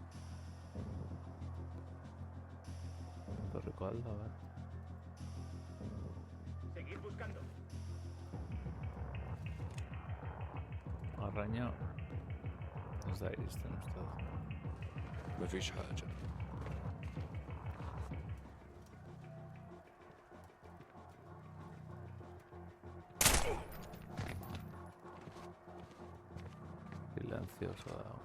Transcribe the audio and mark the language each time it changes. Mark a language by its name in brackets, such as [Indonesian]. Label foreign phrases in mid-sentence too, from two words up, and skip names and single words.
[Spanish] Lo recuerdo, a ver. Seguid buscando. Araña. [Arabic] ازاي استنى استاذ. مفيش حاجة. [Spanish] Silencioso.